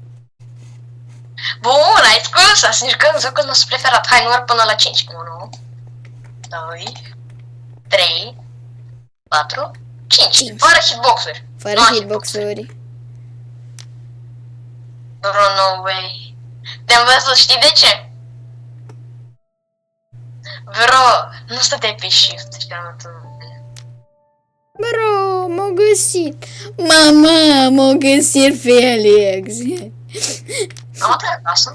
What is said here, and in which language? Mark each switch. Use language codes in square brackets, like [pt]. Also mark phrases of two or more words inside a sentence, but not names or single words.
[ro] Bun, ai spus, să încercăm jocul nostru preferat. Hai, număr până la 5. 1, 2, 3, 4, 5. Fără hitbox-uri. Fără hitbox-uri. Bro, [en] no way. [ro] Te-am văzut, știi de ce? Bro, nu stăteai pe shift. Bro, m-au găsit. Mama, m-au găsit Felix. Am atât acasă?